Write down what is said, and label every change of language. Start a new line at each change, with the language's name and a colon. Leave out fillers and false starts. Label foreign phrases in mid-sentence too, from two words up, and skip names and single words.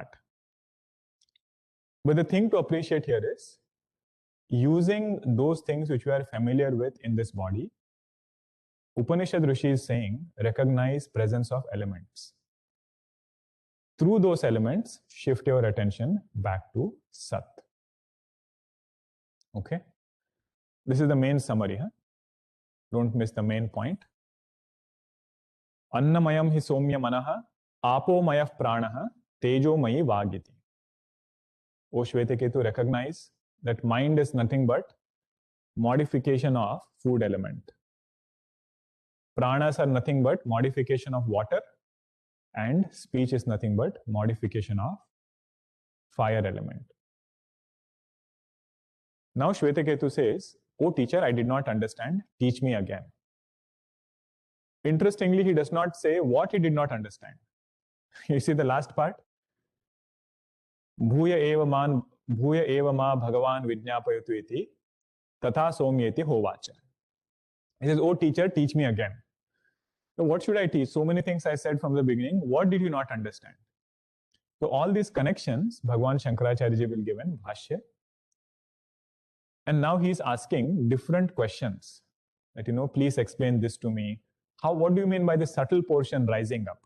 English: But the thing to appreciate here is, using those things which we are familiar with in this body, Upanishad Rishi is saying, recognize presence of elements. Through those elements, shift your attention back to Sat. Okay? This is the main summary. Don't miss the main point.
Sanskrit: अन्नमयं हि सोम्य मनः आपोमयः प्राणः तेजोमयी वागिति.
English: O Shvetaketu, recognize that mind is nothing but modification of food element. Pranas are nothing but modification of water, and speech is nothing but modification of fire element. Now Shvetaketu says, "Oh teacher, I did not understand. Teach me again." Interestingly, he does not say what he did not understand. You see the last part?
Sanskrit: भूय एव मा भगवान् विज्ञापयतु इति तथा सोम्येति होवाच.
English: He says, "Oh teacher, teach me again." So what should I teach? So many things I said from the beginning. What did you not understand? So all these connections, Bhagwan Shankaracharya will give in Bhashya. And now he's asking different questions. That, please explain this to me. What do you mean by the subtle portion rising up?